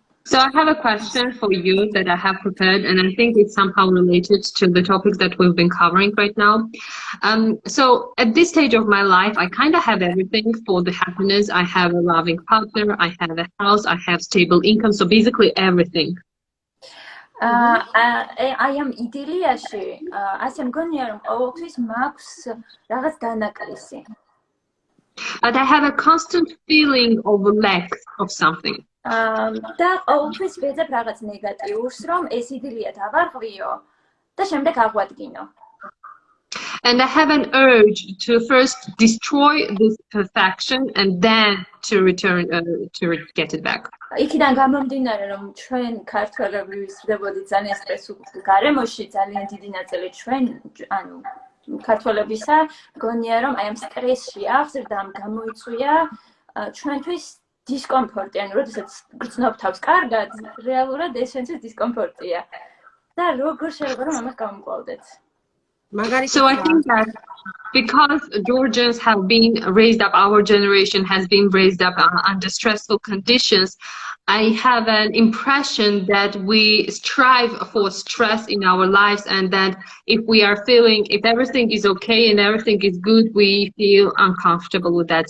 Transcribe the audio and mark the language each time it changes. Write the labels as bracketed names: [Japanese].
[English] So I have a question for you that I have prepared, and I think it's somehow related to the topics that we've been covering right now. So at this stage of my life, I kind of have everything for the happiness. I have a loving partner, I have a house, I have stable income, so basically everything. I am [Georgian] იდილიაში, ასე მგონია რომ ყოველთვის მაქვს რაღაც დანაკლისი. [English] But I have a constant feeling of lack of something. [Georgian] და ყოველთვის ვეძებ რაღაც ნეგატიურს, რომ ეს იდილია დავარღვიო და შემდეგ აღვადგინო. [English] And I have an urge to first destroy this perfection and then to return to get it back. [Georgian] იქიდან გამომდინარე, რომ ჩვენ ქართველები ვიზრდებოდით ძალიან სტრესულ გარემოში, ძალიან დიდი ნაწილი ჩვენ, ანუ ქართველებისა, მგონია, რომ აი ამ სტრესში აღზრდა, ამ გამოიწვია ჩვენთვის დისკომფორტი, ანუ როდესაც გრძნობ თავს კარგად, რეალურად ეს ჩვენთვის დისკომფორტია. და როგორ შეიძლება რომ ამას გავამკლავდეთ? [English] So I think that because Georgians have been raised up, our generation has been raised up under stressful conditions, I have an impression that we strive for stress in our lives, and that if everything is okay and everything is good, we feel uncomfortable with that.